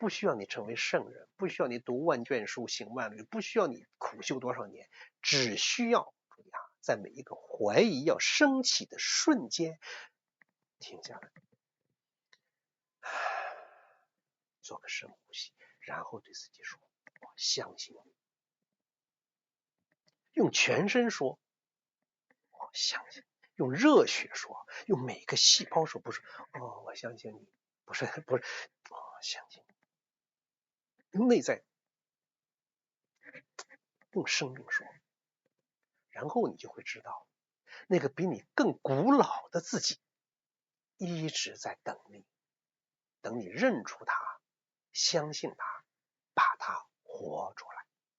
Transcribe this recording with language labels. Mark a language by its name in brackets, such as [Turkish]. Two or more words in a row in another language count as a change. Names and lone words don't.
[Chinese] 不需要你成為聖人，不需要你讀萬卷書行萬里，不需要你苦修多少年，只需要注意啊，在每一個懷疑要升起的瞬間停下來，做個深呼吸，然後对自己說：我相信你。用全身說：我相信。用热血说，用每個細胞說，不是我相信你，不是我相信你。用內在，用生命說，然後你就會知道，那個比你更古老的自己一直在等你，等你認出他，相信他，把他活出來。